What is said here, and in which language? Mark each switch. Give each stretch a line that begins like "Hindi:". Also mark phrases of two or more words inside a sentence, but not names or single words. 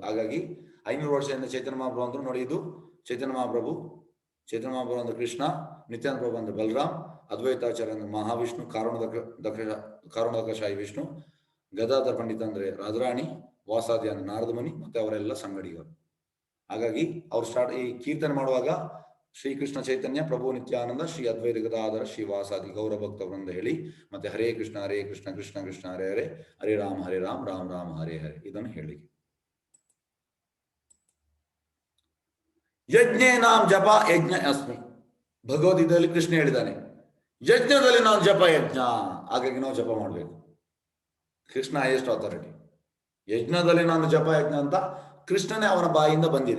Kannada: ಹಾಗಾಗಿ 500 ವರ್ಷದಿಂದ ಚೈತನ್ಯ ಮಹಾಪ್ರಭು ಅಂದ್ರು. ನೋಡಿ, ಇದು ಚೈತನ್ಯ ಮಹಾಪ್ರಭು ಅಂದ್ರೆ ಕೃಷ್ಣ, ನಿತ್ಯಾನಂದ ಪ್ರಭು ಅಂದ್ರೆ ಬಲರಾಮ್, ಅದ್ವೈತಾಚಾರ್ಯ ಅಂದ್ರೆ ಮಹಾವಿಷ್ಣು, ಕಾರುಣಕಶಾಹಿ ವಿಷ್ಣು, ಗದಾಧರ ಪಂಡಿತ ಅಂದ್ರೆ ರಾಜರಾಣಿ, ವಾಸಾದಿ ಅಂದ್ರೆ ನಾರದ ಮುನಿ, ಮತ್ತೆ ಅವರೆಲ್ಲ ಸಂಗಡಿಗರು. ಹಾಗಾಗಿ ಅವ್ರು ಈ ಕೀರ್ತನೆ ಮಾಡುವಾಗ ಶ್ರೀಕೃಷ್ಣ ಚೈತನ್ಯ ಪ್ರಭು ನಿತ್ಯಾನಂದ ಶ್ರೀ ಅದ್ವೈತ ಗದಾಧರ ಶ್ರೀ ವಾಸಾದಿ ಗೌರ ಭಕ್ತವೃಂದ ಹೇಳಿ, ಮತ್ತೆ ಹರೇ ಕೃಷ್ಣ ಕೃಷ್ಣ ಕೃಷ್ಣ ಹರೇ ಹರೇ, ಹರೇ ರಾಮ ರಾಮ ರಾಮ ಹರೇ ಹರೇ, ಇದನ್ನು ಹೇಳಿ.
Sanskrit: ಯಜ್ಞೇ ನಾಂ ಜಪ ಯಜ್ಞ ಅಸ್ಮಿ.
Kannada: ಭಗವದ್ಗೀತೆಯಲ್ಲಿ ಕೃಷ್ಣ ಹೇಳಿದ್ದಾನೆ, ಯಜ್ಞದಲ್ಲಿ ನಾವು ಜಪ ಯಜ್ಞ. ಹಾಗಾಗಿ ನಾವು ಜಪ ಮಾಡಬೇಕು. ಕೃಷ್ಣ
English: highest authority.
Kannada: ಯಜ್ಞದಲ್ಲಿ ನಾನು ಜಪ ಯಜ್ಞ ಅಂತ ಕೃಷ್ಣನೇ ಅವನ ಬಾಯಿಂದ ಬಂದಿದೆ.